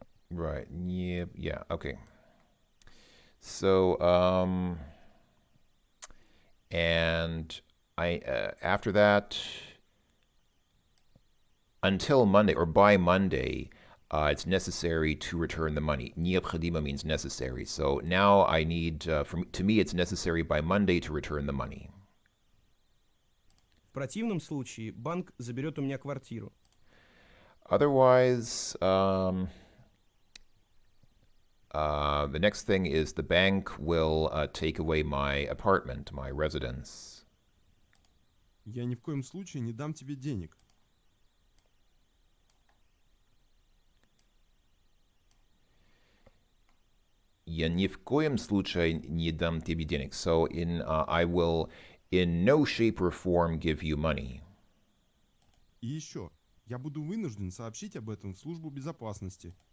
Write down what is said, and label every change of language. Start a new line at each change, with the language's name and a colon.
English: Right. Yeah. Okay. So, and after that, until Monday or by Monday, it's necessary to return the money. Необходимо means necessary. So now I need, to me, it's necessary by Monday to return the money.
Russian: В противном случае банк заберет у меня квартиру.
English: Otherwise, the next thing is the bank will take away my apartment, my residence.
Russian: Я ни в коем случае не дам тебе денег. Я ни в коем случае не дам тебе денег.
English: So I will in no shape or form give you money.
Russian: И еще, я буду вынужден сообщить об этом в службу безопасности.